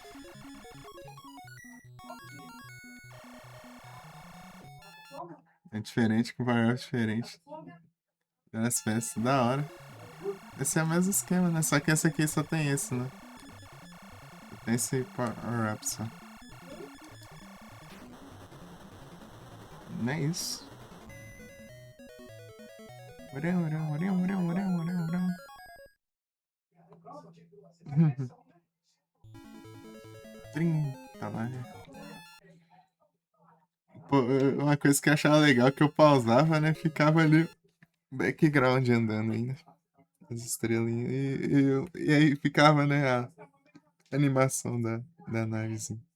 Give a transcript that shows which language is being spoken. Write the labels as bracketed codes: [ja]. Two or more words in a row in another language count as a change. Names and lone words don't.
[pt] É diferente, com variável diferente. As festas, da hora. Esse é o mesmo esquema, né? Só que esse aqui só tem esse, né? Tem esse power-up só. Não é isso. Orão, orão, orão, orão, orão, orão, orão. Trim, tá lá. Pô, uma coisa que eu achava legal é que eu pausava, né? Ficava ali background andando ainda. As estrelinhas. E aí ficava, né? A animação da navezinha.